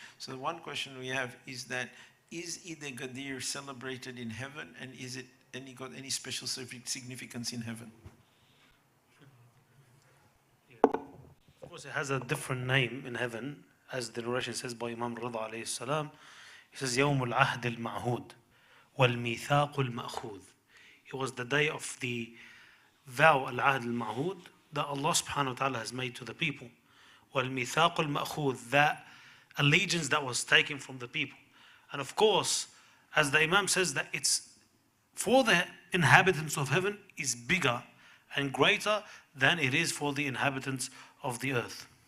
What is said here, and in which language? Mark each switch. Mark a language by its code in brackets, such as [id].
[en] So the one question we have is that, is Eid Ghadeer celebrated in heaven, and is it got any special significance in heaven? Of course, it has a different name in heaven, as the narration says by Imam Rida alayhi salam. He says, [ar] يوم العهد المعهود والميثاق المأخوذ. [en] It was the day of the vow al-ahd al-ma'hud that Allah subhanahu wa ta'ala has made to the people. [ar] والميثاق المأخوذ, [en] that allegiance that was taken from the people. And of course, as the Imam says, that it's for the inhabitants of heaven is bigger and greater than it is for the inhabitants of the earth.